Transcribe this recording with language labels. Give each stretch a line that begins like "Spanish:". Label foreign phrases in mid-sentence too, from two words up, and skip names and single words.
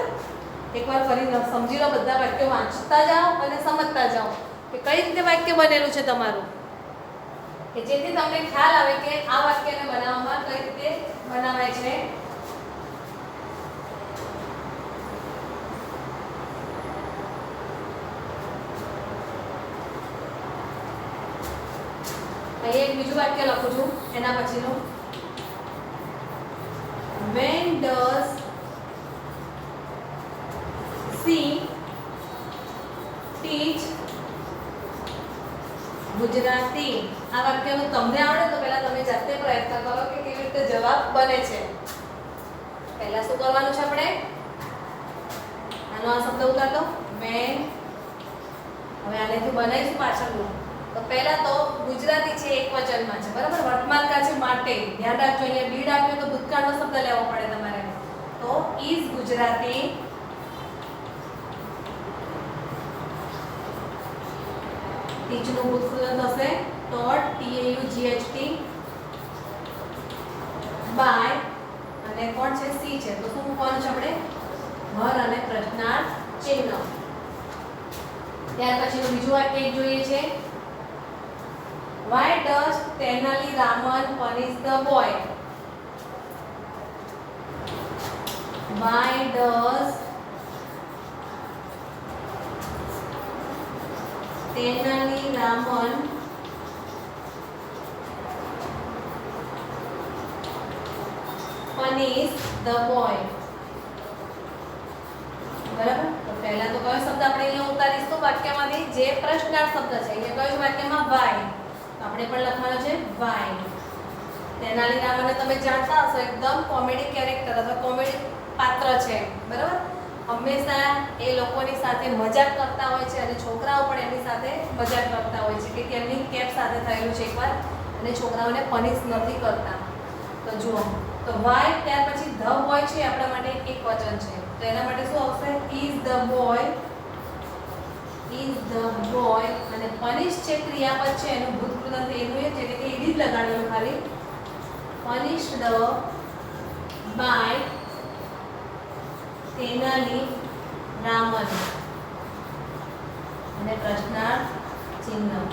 Gujarati: એકવાર ફરી સમજી લો, બધા વાક્યો વાંચતા જાઓ અને સમજતા જાઓ કે કઈ રીતે વાક્ય બનેલું છે તમારું, કે જેથી તમને ખ્યાલ આવે કે આ વાક્યને બનાવવામાં કઈ રીતે બનાવાય છે. અહીં એક બીજું વાક્ય લખું છું એના પછીનું.
English: when does she teach ગુજરાતી?
Gujarati: આ વાક્યનું તમને આવડે તો પહેલા તમે જાતે પ્રયત્ન કરો કે કેવી રીતે જવાબ બને છે. પહેલા શું કરવાનું છે આપણે? આનો આ શબ્દ ઉતારતો when. હવે આનેથી બનાવીશું પાછળનું. તો પહેલા તો ગુજરાતી છે એક વચનમાં છે, બરાબર? વર્તમાનકાળ છે માટે ધ્યાન રાખજો, અહીંયા બીડ આપ્યો તો ભૂતકાળનો શબ્દ લેવો પડે તમારે. તો is ગુજરાતી teach નું ભૂતકૃત થશે
English: taught TAUGHT by
Gujarati: અને કોણ છે? સી છે. તો શું મૂકવાનું છે આપણે? ભર અને પ્રશ્નાર્થ ચિહ્ન. ત્યાર પછીનું બીજું વાક્ય એક જોઈએ છે.
English: Why does Tenali Raman punish the boy? Why does Tenali Raman punish the boy?
Gujarati: બરાબર? તો પહેલા તો કયો શબ્દ આપણે અહીંયા ઉતારીશું વાક્યમાંથી? જે પ્રશ્નાર્થ શબ્દ છે. અહીંયા કયો વાક્યમાં? why. આપણે પણ લખવાનો છે why. તેનાલી રામને તમે જાણતા હશો, એકદમ
English: comedy character
Gujarati: અથવા કોમેડી પાત્ર છે. બરાબર? હંમેશા એ લોકોની સાથે મજાક કરતા હોય છે અને છોકરાઓ પણ એમની સાથે મજાક કરતા હોય છે કે એમની કેપ સાથે થયેલું છે એકવાર અને છોકરાઓને પનિશ નથી કરતા. તો જુઓ, તો why ત્યાર પછી
English: the boy
Gujarati: છે આપણા માટે એક વચન છે. તો એના માટે શું આવશે?
English: is the boy
Gujarati: અને પનિશ છે ક્રિયાપદ છે એનું ભૂતકૃત એનું એ છે કે ઈડ જ લગાડવાનું ખાલી.
English: punished by
Gujarati: તેનાલી રામન અને પ્રશ્નાર્થ ચિહ્ન.